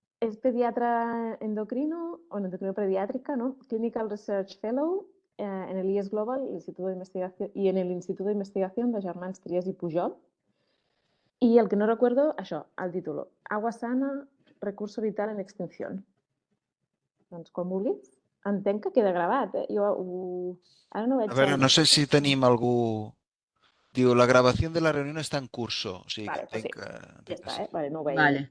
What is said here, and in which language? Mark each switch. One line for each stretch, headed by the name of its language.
Spanish: Es pediatra endocrino, o endocrino pediátrica, ¿no? Clinical Research Fellow en el IES Global Instituto de Investigación, y en el Instituto de Investigación de Germans Trias i Pujol.
Catalan: I el que
Spanish: no recuerdo,
Catalan: això, el títol.
Spanish: Agua sana, recurso vital en extinción.
Catalan: Doncs quan vulguis. Entenc que queda gravat, Jo ara no A veig veure, el... no sé si tenim algú... Diu,
Spanish: la grabación de la reunión está en curso.
Catalan: O sigui que Vale,
Spanish: pues sí.
Catalan: Ja entenc que està, sí. Vale, no ho veia bé. Vale,